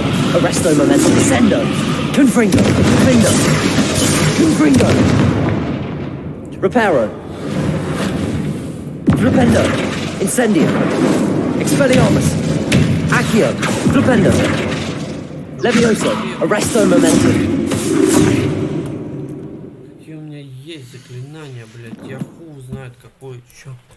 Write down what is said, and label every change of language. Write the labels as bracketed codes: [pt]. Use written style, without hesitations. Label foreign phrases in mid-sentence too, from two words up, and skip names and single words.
[la] Arresto momentum. Descendo. Confringo. Findo. Confringo. Reparo. Flipendo. Incendio. Expelliarmus. Accio. Flipendo. Levioso. Arresto momentum. [ru] Какие у меня есть заклинания, блядь? Я хуй знает какое. Чё?